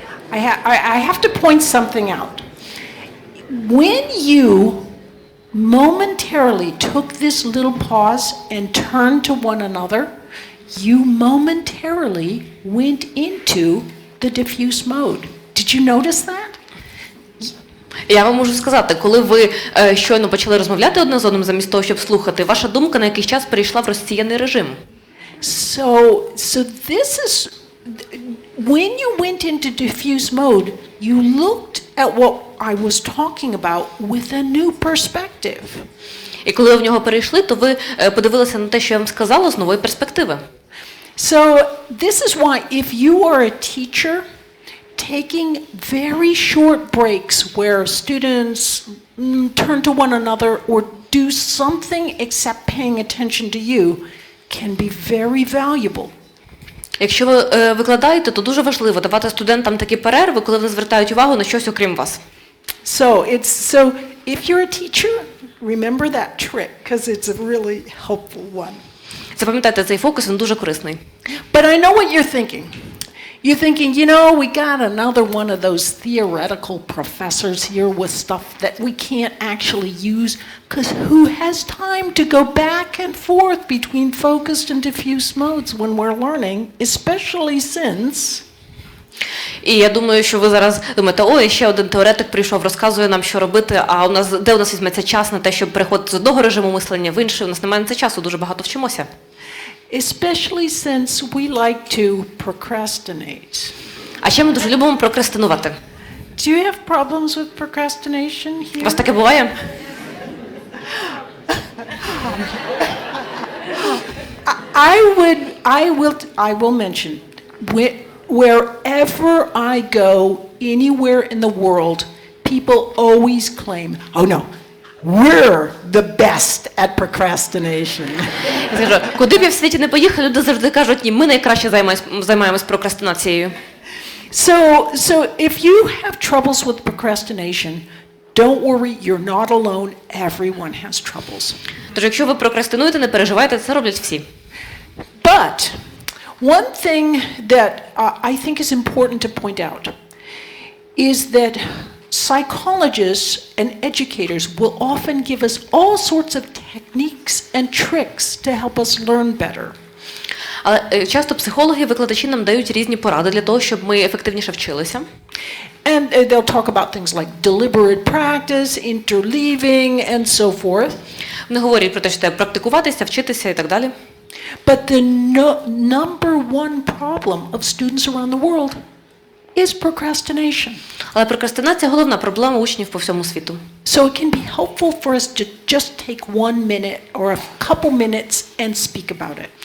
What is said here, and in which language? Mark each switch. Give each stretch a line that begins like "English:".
English: I have to point something out. When you momentarily took this little pause and turned to one another, you momentarily went into the diffuse mode. Did you notice that?
Ukrainian: Я вам можу сказати, коли ви щойно почали розмовляти одне з одним замість того, щоб слухати, ваша думка на якийсь час перейшла в розсіяний режим.
English: So this is, when you went into diffuse mode, you looked at what I was talking about with a new perspective.
Ukrainian: І коли ви в нього перейшли, то ви подивилися на те, що я вам сказала, з нової перспективи.
English: So this is why if you are a teacher, taking very short breaks where students turn to one another or do something except paying attention to you can be very valuable.
Ukrainian: Якщо ви викладаєте, то дуже важливо давати студентам такі перерви, коли вони звертають увагу на щось окрім вас.
English: So if you're a teacher, remember that trick because it's a really helpful one.
Ukrainian: Запам'ятайте, цей фокус, він дуже корисний.
English: But I know what you're thinking. You're thinking, we got another one of those theoretical professors here with stuff that we can't actually use, because who has time to go back and forth between focused and diffuse modes when we're learning, especially since...
Ukrainian: І я думаю, що ви зараз думаєте, ще один теоретик прийшов, розказує нам, що робити, а де у нас візьметься час на те, щоб переходити з одного режиму мислення в інший, у нас немає на це часу, дуже багато вчимося.
English: Especially since we like to procrastinate.
Ukrainian: А ще ми дуже любимо прокрастинувати.
English: Do you have problems with procrastination here?
Ukrainian: У вас таке буває?
English: I will mention, wherever I go, anywhere in the world, people always claim, oh no, we're the best at procrastination.
Ukrainian: Я скажу, куди б я в світі не поїхав, люди завжди кажуть, ні, ми найкраще займаємось прокрастинацією.
English: So if you have troubles with procrastination, don't worry, you're not alone. Everyone has troubles.
Ukrainian: Тож, якщо ви прокрастинуєте, не переживайте, це роблять всі.
English: But one thing that I think is important to point out is that psychologists and educators will often give us all sorts of techniques and tricks to help us learn better.
Ukrainian: Але часто психологи і викладачі нам дають різні поради для того, щоб ми ефективніше вчилися.
English: And they'll talk about things like deliberate practice, interleaving, and so forth.
Ukrainian: Вони говорять про те, що треба практикуватися, вчитися і так далі.
English: But the number one problem of students around the world is procrastination.
Ukrainian: Але прокрастинація – головна проблема учнів по всьому світу.
English: So it can be helpful for us to just take 1 minute or a couple minutes and speak about it.